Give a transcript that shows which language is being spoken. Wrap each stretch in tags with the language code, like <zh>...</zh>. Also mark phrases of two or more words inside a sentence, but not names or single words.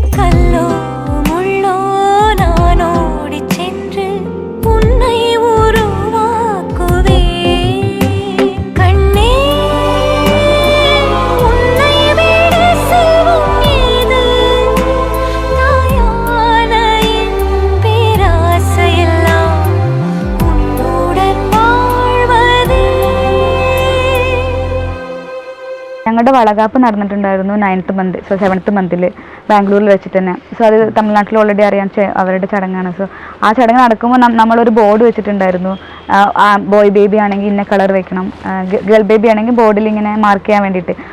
<ta>கல்லோ முள்ளோ நான் ஓடி சென்று உன்னை உருவாக்குவேன். கண்ணே உன்னை விட செல்வம் ஏது, தாயான என் பேராசையெல்லாம் உன்னுடன் வாழ்வதே.</ta> <ml>ഞങ്ങളുടെ വളകാപ്പ് നടന്നിട്ടുണ്ടായിരുന്നു</ml> <en>9th month.</en> <ml>സോ</ml> <en>7th month</en> <ml>ബാംഗ്ലൂരിൽ വെച്ചിട്ട് തന്നെ. സോ അത് തമിഴ്നാട്ടിൽ ഓൾറെഡി അറിയാൻ അവരുടെ ചടങ്ങാണ്. സോ ആ ചടങ്ങ് നടക്കുമ്പോൾ നമ്മളൊരു ബോർഡ് വെച്ചിട്ടുണ്ടായിരുന്നു.</ml> <en>boy baby</en> <ml>ആണെങ്കിൽ ഇന്ന കളർ വെക്കണം,</ml> <en>girl baby</en> <ml>ആണെങ്കിൽ ബോർഡിൽ ഇങ്ങനെ മാർക്ക് ചെയ്യാൻ വേണ്ടിയിട്ട്.</ml>